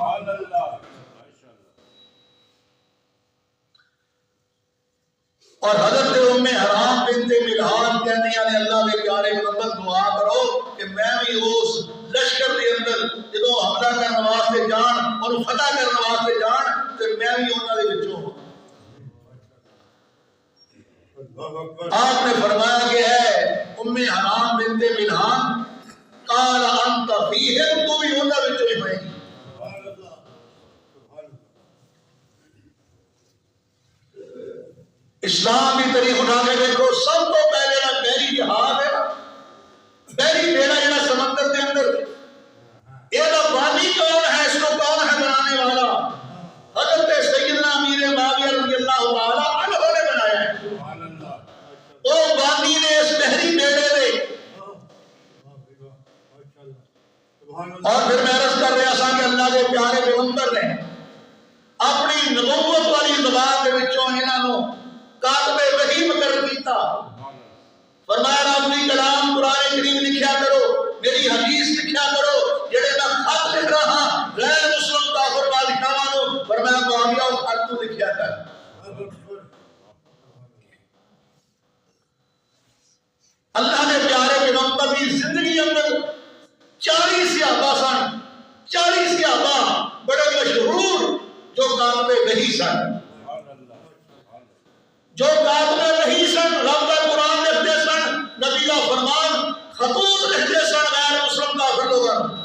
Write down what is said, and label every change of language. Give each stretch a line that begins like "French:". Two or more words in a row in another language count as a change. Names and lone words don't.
Punjabi: اور حضرت ام حرام بنت ملحان کہنے والے اللہ کے پیارے پیغمبر دعا کرو کہ میں بھی اس لشکر کے اندر جدوں حملہ کرنے واسطے جان اور فتح کرنے واسطے جان تو میں بھی انہاں دے وچوں ہوں۔ آپ نے فرمایا کہ ہے ام حرام بنت ملحان
Arabic: قال انت فیہم،
Punjabi: تو بھی انہاں وچوں ہی ہوئے گی۔
Urdu: اسلام کی تاریخ اٹھا کے دیکھو، سب تو پہلے نا بحری جہاز ہے، بحری بیڑا جڑا سمندر کے اندر، یہ بانی کون ہے، اس کو کون ہے بنانے والا؟ حضرت سیدنا امیر معاویہ
Arabic: رضی اللہ تعالی عنہ
Urdu: نے بنایا ہے۔
Punjabi: وہ بانی نے اس بحری بیڑے نے، اور پھر میں عرض کر رہا سا کہ اللہ کے پیارے پیغمبر نے اپنی نبوت والی زبان کے وچوں انہاں نو کاتب وحی مقرر کیتا، فرمایا ربی کلام قرآن کریم لکھیا کرو، میری حدیث لکھیا کرو، جڑے میں خط لکھ رہا ہاں غیر مسلم کافر بادشاہاں نو، فرمایا معاویہ او خط تو لکھیا کر۔ اللہ نے پیارے پیغمبر کی زندگی اندر 40 صحابہ سن، 40 صحابہ بڑے مشہور جو کاتب وحی سن، جو کاتب وحی سن، رب کا قرآن لکھتے سن، نبی کا فرمان خطوط لکھتے سن غیر مسلم کافر لوگاں۔